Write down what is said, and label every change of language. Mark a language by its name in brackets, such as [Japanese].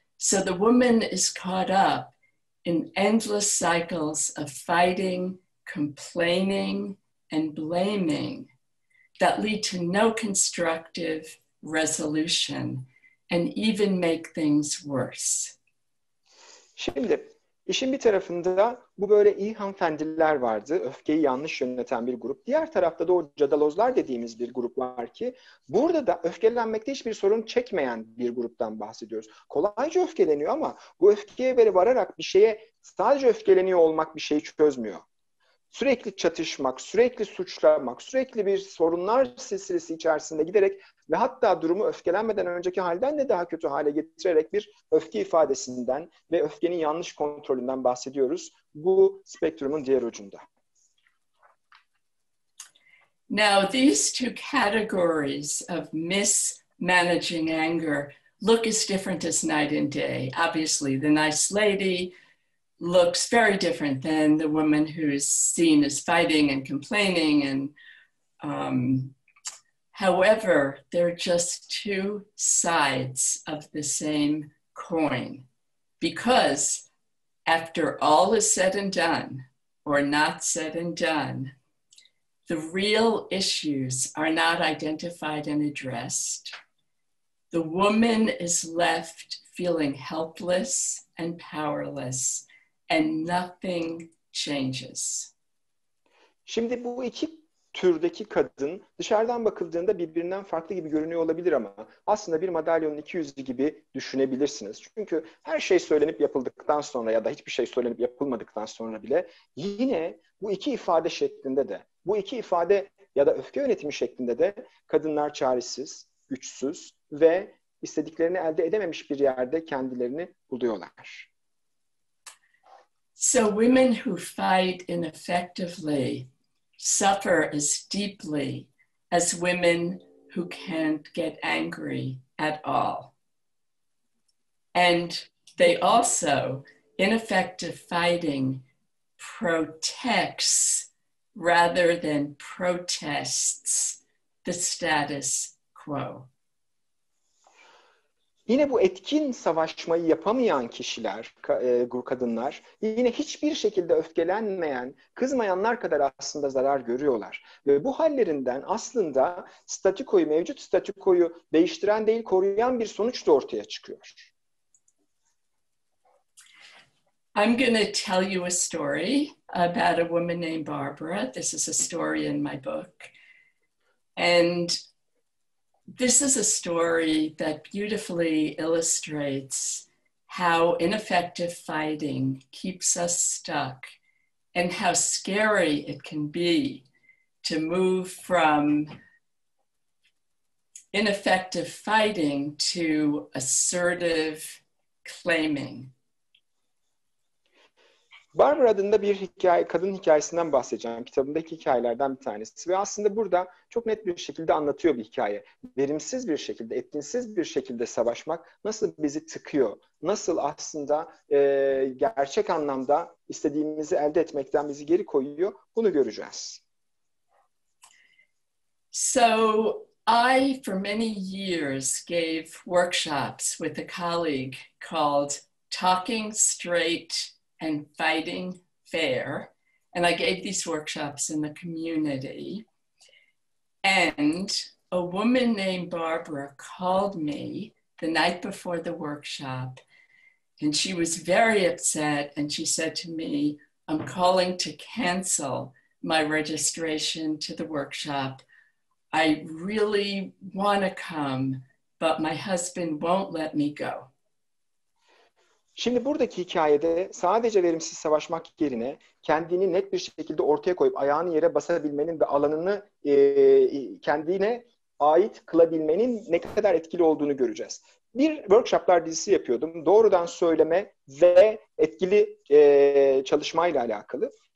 [English] So the woman is caught up in endless cycles of fighting, complaining, and blaming that lead to no constructive resolution and even make things worse. [Turkish] Şimdi işin bir tarafında bu böyle iyi hanımefendiler vardı. Öfkeyi yanlış yöneten bir grup. Diğer tarafta da o cadalozlar dediğimiz bir grup var ki burada da öfkelenmekte hiçbir sorun çekmeyen bir gruptan bahsediyoruz. Kolayca öfkeleniyor ama bu öfkeye vararak bir şeye sadece öfkeleniyor olmak bir şeyi çözmüyor. Sürekli çatışmak, sürekli suçlamak, sürekli bir sorunlar silsilesi içerisinde giderek ve hatta durumu öfkelenmeden önceki halden de daha kötü hale getirerek bir öfke ifadesinden ve öfkenin yanlış kontrolünden bahsediyoruz bu spektrumun diğer ucunda. [English] Now, these two categories of mismanaging anger look as different as night and day. Obviously, the nice lady looks very different than the woman who is seen as fighting and complaining. And however, they're just two sides of the same coin. Because after all is said and done, or not said and done, the real issues are not identified and addressed. The woman is left feeling helpless and powerless, and nothing changes. [Turkish] Şimdi bu iki türdeki kadın dışarıdan bakıldığında birbirinden farklı gibi görünüyor olabilir ama aslında bir madalyonun iki yüzü gibi düşünebilirsiniz. Çünkü her şey söylenip yapıldıktan sonra ya da hiçbir şey söylenip yapılmadıktan sonra bile yine bu iki ifade şeklinde de, bu iki ifade ya da öfke yönetimi şeklinde de kadınlar çaresiz, güçsüz ve istediklerini elde edememiş bir yerde kendilerini buluyorlar. [English] So women who fight ineffectively suffer as deeply as women who can't get angry at all. And they also, ineffective fighting protects rather than protests the status quo. [Turkish] Yine bu etkin savaşmayı yapamayan kişiler, kadınlar, yine hiçbir şekilde öfkelenmeyen, kızmayanlar kadar aslında zarar görüyorlar. Ve bu hallerinden aslında statükoyu, mevcut statükoyu değiştiren değil, koruyan bir sonuç da ortaya çıkıyor. [English] I'm going to tell you a story about a woman named Barbara. This is a story in my book. And this is a story that beautifully illustrates how ineffective fighting keeps us stuck and how scary it can be to move from ineffective fighting to assertive claiming. [Turkish] Barbara adında bir hikaye, kadın hikayesinden bahsedeceğim. Kitabımdaki hikayelerden bir tanesi. Ve aslında burada çok net bir şekilde anlatıyor bir hikaye. Verimsiz bir şekilde, etkinsiz bir şekilde savaşmak nasıl bizi tıkıyor? Nasıl aslında gerçek anlamda istediğimizi elde etmekten bizi geri koyuyor? Bunu göreceğiz. [English] So I, for many years, gave workshops with a colleague called Talking Straight and Fighting Fair. And I gave these workshops in the community. And a woman named Barbara called me the night before the workshop. And she was very upset. And she said to me, I'm calling to cancel my registration to the workshop. I really want to come, but my husband won't let me go. [Turkish] Şimdi buradaki hikayede sadece verimsiz savaşmak yerine kendini net bir şekilde ortaya koyup ayağını yere basabilmenin ve alanını kendine ait kılabilmenin ne kadar etkili olduğunu göreceğiz. Bir workshoplar dizisi yapıyordum. Doğrudan söyleme ve etkili çalışmayla alakalı.